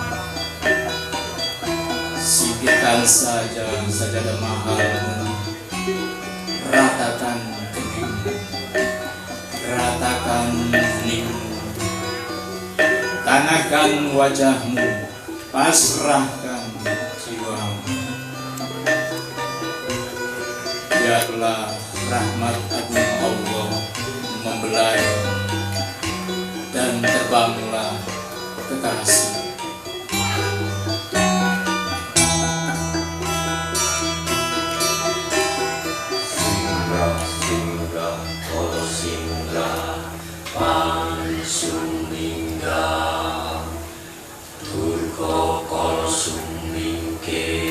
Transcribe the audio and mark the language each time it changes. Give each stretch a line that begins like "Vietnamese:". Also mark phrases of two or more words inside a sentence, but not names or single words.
Indonesian: Singkirkan saja sajadah mahalmu, ratakan keningmu, ratakan heningmu, tanahkan wajahmu, pasrahkan jiwamu. Biarlah rahmat agung Allah membelai dan terbanglah kekasih.
Javanese: Singga kala singga pan sumingga durga kala sumingke